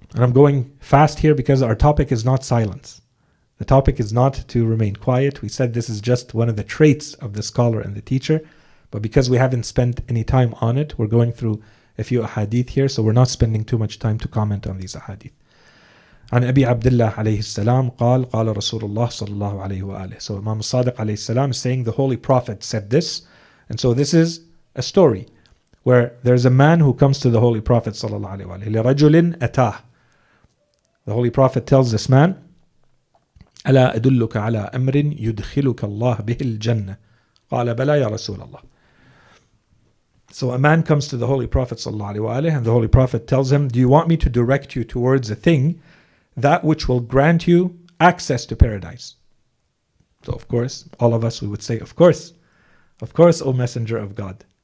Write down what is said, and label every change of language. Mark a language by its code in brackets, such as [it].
[en] And I'm going fast here because our topic is not silence. The topic is not to remain quiet. We said this is just one of the traits of the scholar and the teacher. But because we haven't spent any time on it, we're going through a few ahadith here, so we're not spending too much time to comment on these ahadith. [ar] عن أبي عبد الله عليه السلام قال قال رسول الله صلى الله عليه وآله. [en] So Imam Sadiq عليه السلام is saying the Holy Prophet said this. And so this is a story where there's a man who comes to the Holy Prophet صلى الله عليه وآله. [ar] لرجل أتاه. [en] The Holy Prophet tells this man, [ar] ألا أدلك على أمر يدخلك الله به الجنة. قال بلى يا رسول الله. [en] So a man comes to the Holy Prophet ﷺ, and the Holy Prophet tells him, do you want me to direct you towards a thing, that which will grant you access to paradise? So of course, all of us, we would say, of course, O Messenger of God.